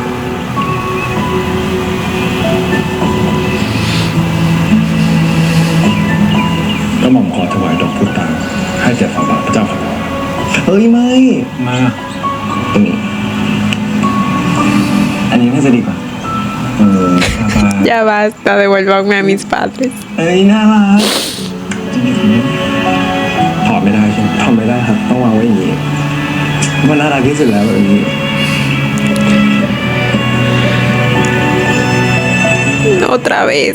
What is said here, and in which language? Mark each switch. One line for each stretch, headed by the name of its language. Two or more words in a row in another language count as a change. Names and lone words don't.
Thai: กระหม่อมขอถวายดอกพุตานให้แก่ฝ่าบาทพระเจ้าค่ะ เฮ้ยไม่ มา อันนี้น่าจะดีกว่า
Spanish: Ya basta, devuélvanme a mis padres.
Thai: เอ้ยน่ารัก ถอดไม่ได้ใช่ไหม ทำไม่ได้ครับ ต้องวางไว้อย่างนี้มันน่ารักที่สุดแล้วแบบนี้
Spanish: Otra vez.